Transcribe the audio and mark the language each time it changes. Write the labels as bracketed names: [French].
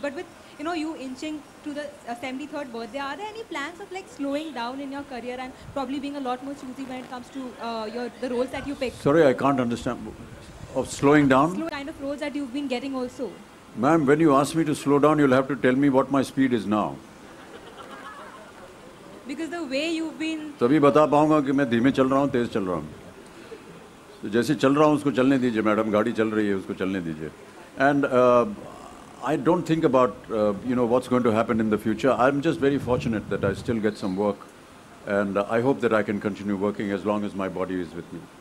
[English] But with you inching to the 73rd birthday, are there any plans of like slowing down in your career and probably being a lot more choosy when it comes to the roles that you pick? Sorry, I can't understand. Of slowing down? Slow kind of roles that you've been getting also. Ma'am, when you ask me to slow down, you'll have to tell me what my speed is now. Because the way you've been... [Hindi] तभी बता पाऊंगा कि मैं धीमे चल रहा हूँ, तेज चल रहा हूँ. तो जैसे चल रहा हूँ उसको चलने दीजिए मैडम, गाड़ी चल रही है उसको चलने दीजिए. [English] And I don't think about what's going to happen in the future. I'm just very fortunate that I still get some work, and I hope that I can continue working as long as my body is with me.